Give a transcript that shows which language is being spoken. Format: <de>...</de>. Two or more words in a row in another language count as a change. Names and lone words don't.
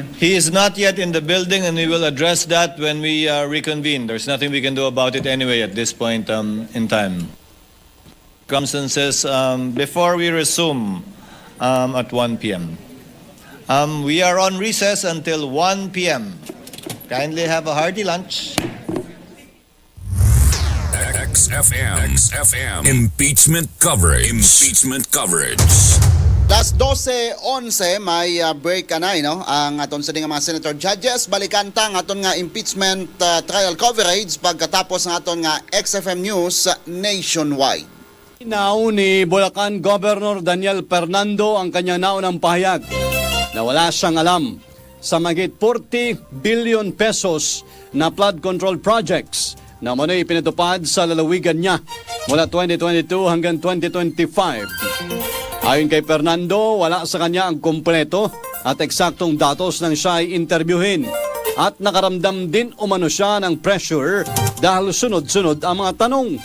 <en>He is not yet in the building, and we will address that when we reconvene. There's nothing we can do about it anyway at this point in time. Circumstances before we resume at 1 p.m. We are on recess until 1 p.m. Kindly have a hearty lunch. XFM. Impeachment coverage. Impeachment coverage.</en> <hil>Las 12:11 may break anay no ang aton sa mga</hil> <en>senator judges</en> <hil>balikan ta nga aton nga</hil> <en>impeachment trial coverage</en> <tl>pagkatapos ng</tl> <hil>aton nga XFM News nationwide.</hil> <tl>Inaw ni Bulacan Governor Daniel Fernando ang kanya naunang pahayag na wala siyang alam sa magit 40 billion pesos na</tl> <en>flood control projects</en> <tl>na manoy pinatupad sa lalawigan niya mula 2022 hanggang 2025. Ayon kay Fernando, wala sa kanya ang kumpleto at eksaktong datos nang siya ay interbyuhin at nakaramdam din umano siya ng pressure dahil sunod-sunod ang mga tanong.</tl>